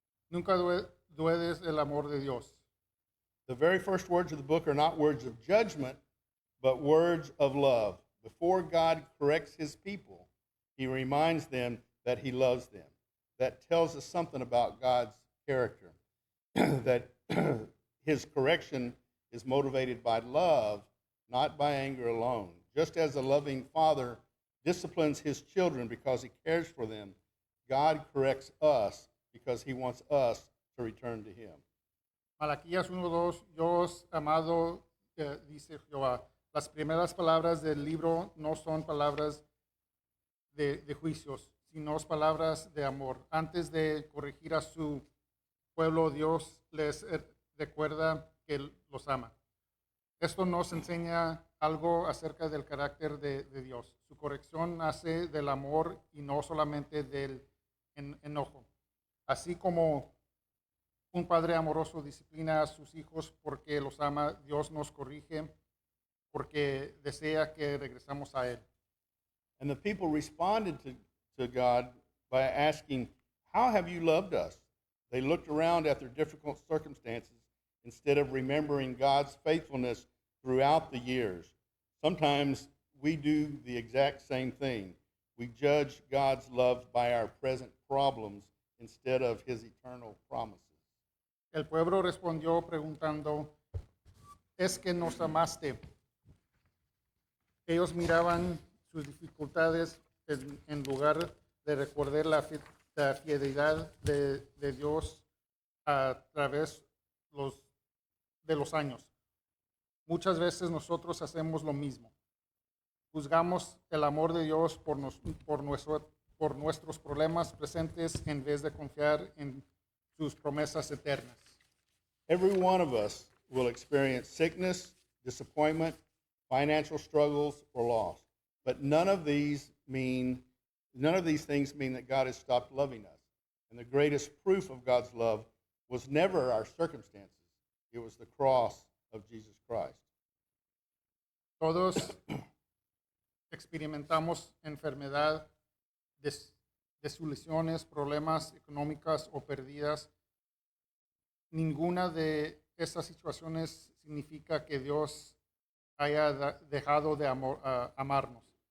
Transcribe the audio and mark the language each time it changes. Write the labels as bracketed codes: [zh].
[es] Nunca dudes el amor de Dios. [en] The very first words of the book are not words of judgment, but words of love. Before God corrects his people, he reminds them that he loves them. That tells us something about God's character, that his correction is motivated by love, not by anger alone. Just as a loving father disciplines his children because he cares for them, God corrects us because he wants us to return to him. [es] Malaquías 1:2, Dios amado, dice Jehová. Las primeras palabras del libro no son palabras de juicios, sino palabras de amor. Antes de corregir a su pueblo, Dios les recuerda que los ama. Esto nos enseña algo acerca del carácter de Dios. Su corrección nace del amor y no solamente del enojo. Así como un padre amoroso disciplina a sus hijos porque los ama, Dios nos corrige porque desea que regresamos a Él. [en] And the people responded to God by asking, how have you loved us They looked around at their difficult circumstances instead of remembering God's faithfulness throughout the years. Sometimes we do the exact same thing. We judge God's love by our present problems instead of his eternal promises. [es] El pueblo respondió preguntando, ¿es que nos amaste? Ellos miraban sus dificultades en lugar de recordar la fidelidad de Dios a través de los años. Muchas veces nosotros hacemos lo mismo. Juzgamos el amor de Dios por nuestros problemas presentes en vez de confiar en sus promesas eternas. [en] Every one of us will experience sickness, disappointment, financial struggles, or loss. But none of these things mean that God has stopped loving us. And the greatest proof of God's love was never our circumstances. It was the cross of Jesus Christ. [es] Todos experimentamos enfermedad, desilusiones, problemas económicas o pérdidas. Ninguna de estas situaciones significa que Dios haya dejado de amarnos.